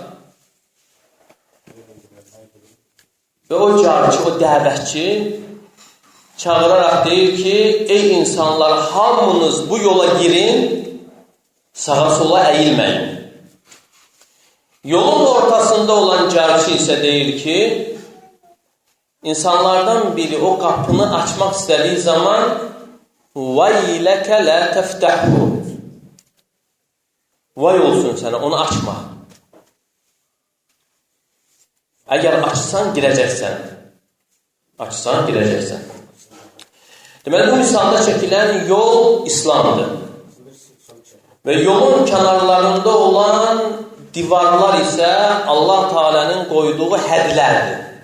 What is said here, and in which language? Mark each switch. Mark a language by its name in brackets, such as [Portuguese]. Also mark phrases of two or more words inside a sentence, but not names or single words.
[Azerbaijani] Və o carçı, o dəvətçi çağıraraq deyir ki, ey insanlar, hamınız bu yola girin, sağa sola əyilməyin. Yolun ortasında olan carçı isə deyir ki, insanlardan biri o qapını açmaq istədiyi zaman [Arabic] وَيْلَكَ لَا تَفْتَحُ [Azerbaijani] Vay olsun sənə, onu açma. Əgər açsan, girəcəksən. Açsan, girəcəksən. Deməli, bu misalda çəkilən yol İslamdır. Və yolun kənarlarında olan divarlar isə Allah Teala'nın qoyduğu hədlərdir.